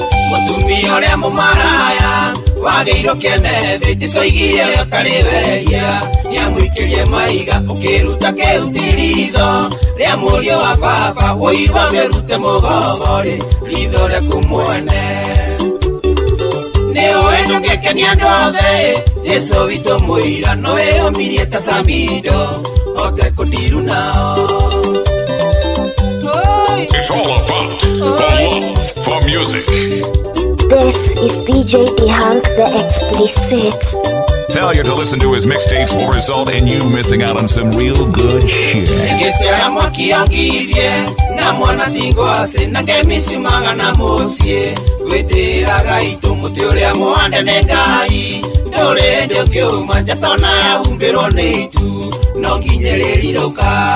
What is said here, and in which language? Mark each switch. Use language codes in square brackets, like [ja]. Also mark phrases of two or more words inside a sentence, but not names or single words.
[ki] Mũtumia ũrĩa mũmaraya, wagĩirwo kĩene thĩ, Jesũ aigire ũrĩa ũtarĩ wehia, nĩamũikĩrie maiga, ũkĩruta kĩhuti ritho, rĩa mũriũ wa baba, woi wa mĩrute mũgogo rĩ, ritho rĩaku mwene. Nĩ ũĩ ndũngĩkenia andũ othe, Jesũ witũ mũira, nĩ wĩyũmirie ta Samido, hote kũndiru nao. [en] It's all about the love for music. This is D J Dehunk the Explicit. Failure to listen to his mixtapes will result in you missing out on some real good shit. [ki] Ngĩcioya mwaki ongirie, na mwana tingo aci, na ngĩmicimaga na mũciĩ. Gwĩtĩĩra Ngai tu mũtĩ ũrĩa mũhande nĩ Ngai, ndũrĩ hĩndĩ ũngĩũma, njata ona yahumbĩrwo nĩ itu, no nginya rĩrirũka.